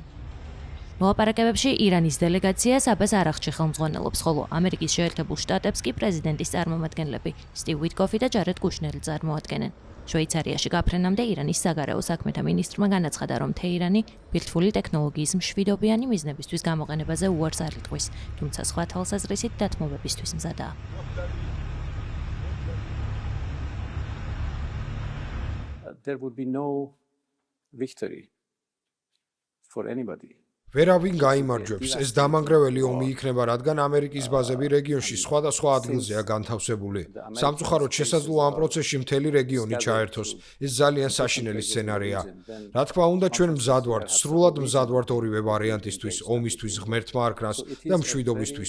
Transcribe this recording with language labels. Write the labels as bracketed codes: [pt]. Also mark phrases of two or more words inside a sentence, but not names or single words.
[ka] მოლაპარაკებებში ირანის დელეგაციას აბას არაღჩი ხელმძღვანელობს, ხოლო ამერიკის შეერთებულ შტატებს კი პრეზიდენტის წარმომადგენლები სტივ უიტკოფი და ჯარედ კუშნერი წარმოადგენენ. შვეიცარიაში გაფრენამდე ირანის საგარეო საქმეთა მინისტრმა განაცხადა, რომ თეირანი ბირთვული ტექნოლოგიის მშვიდობიანი მიზნებისთვის გამოყენებაზე უარს არ იტყვის, თუმცა სხვა თვალსაზრისით დათმობებისთვის მზადაა. [en] There would be no victory for anybody. [ka] ვერავინ გაიმარჯვებს, ეს დამანგრეველი ომი იქნება, რადგან ამერიკის ბაზები რეგიონში სხვადასხვა ადგილზეა განთავსებული. სამწუხაროდ შესაძლოა ამ პროცესში მთელი რეგიონი ჩაერთოს. ეს ძალიან საშინელი სცენარია. რა თქმა უნდა, ჩვენ მზად ვართ, სრულად მზად ვართ ორივე ვარიანტისთვის, ომისთვის, ღმერთმა არქნას და მშვიდობისთვის.